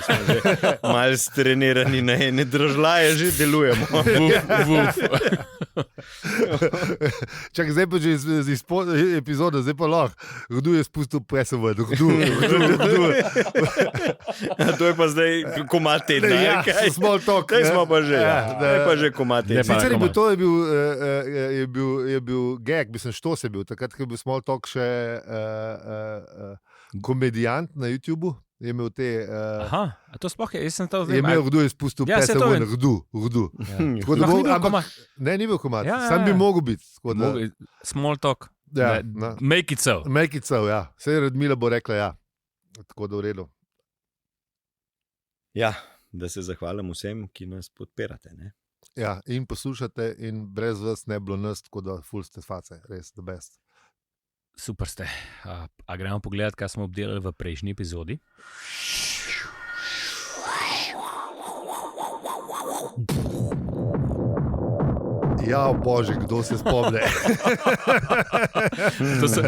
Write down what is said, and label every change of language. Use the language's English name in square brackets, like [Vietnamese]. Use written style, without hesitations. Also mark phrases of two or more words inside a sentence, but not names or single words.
[Slovenian] smo že malo strenirani na ene držlaje, že delujemo. Čak, zdaj pa že iz epizode, zdaj pa lahko. Kdo je spustil pesem ven? Kdo? To je pa zdaj komad tedna. Ja, kaj? small talk. Kaj smo pa že? Ja, To je pa že komad tedna. Sicer je bil gag, mislim, što se je bil, takrat, ko je bil small talk še komedijant na YouTubu, je imel te... Aha, a to sploh je, jaz sem to Je imel, kdo je spustil Ja, saj pesem to ven, vem. kdo. Tako da Sploh ni bo- bil ampak- komad. Ne, ni bil komad, Ja, sam ja, bi ja. mogel biti. tako da- Small talk. Ja, [English] Ne, make it so. Make it so, [Slovenian] ja. Vse Radmila bo rekla ja. Tako da v redu. Ja, da se zahvalim vsem, ki nas podpirate. Ne? Ja, in poslušate, in brez vas ne bilo nas, tako da ful ste face, res, [English] the best. [Slovenian] Super ste. A gremo pogledat, kaj smo obdelali v prejšnji epizodi. Ja, bože, kdo se spomne. To sem